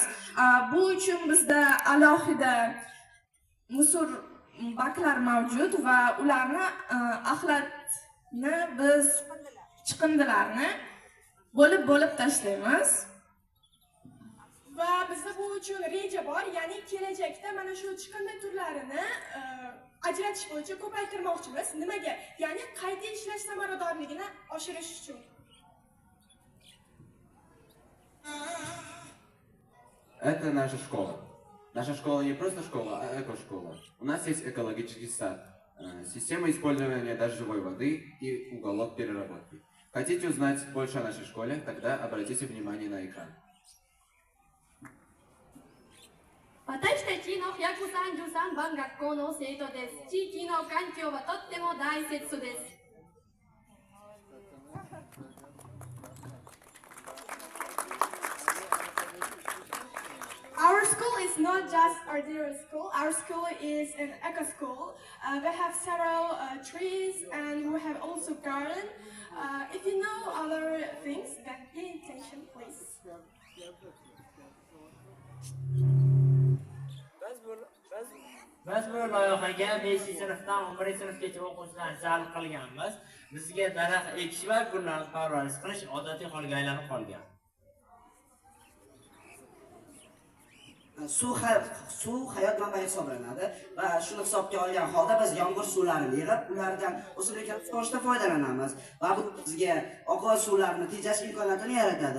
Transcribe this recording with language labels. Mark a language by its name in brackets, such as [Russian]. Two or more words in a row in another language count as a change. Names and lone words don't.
[Uzbek] Bu uchun bizda alohida musor baklar mavjud va ularni axlatni biz chiqindilarni bo'lib tashlaymiz. Va bizda bu uchun reja bor, ya'ni kelajakda mana shu chiqindi turlarini ajratish bo'yicha ko'paytirmoqchimiz. Nimaga? Ya'ni qayta ishlash samaradorligini oshirish uchun. [Russian] Это наша школа. Наша школа не просто школа, а эко-школа. У нас есть экологический сад, система использования дождевой воды и уголок переработки. Хотите узнать больше о нашей школе? Тогда обратите внимание на экран. [Japanese] 私たちの133番学校の生徒です。地域の環境はとっても大切です。 [English] Our school is not just ordinary school. Our school is an eco school. We have several trees and we have also garden. If you know other things, then pay attention, please. [Uzbek] Biz bu loyihaga 5-sinfdan 11-sinfgacha o'quvchilarni jalb qilganmiz. Bizga daraxt ekish va gullarni parvarish qilish odatiy holga aylanib qolgan. Suv hayot manbai hisoblanadi va shuni hisobga olgan holda biz yomg'ir suvlarini yig'ib, ulardan o'simliklar chiqarishda foydalanamiz va bu bizga oqova suvlarni tejash imkoniyatini yaratadi.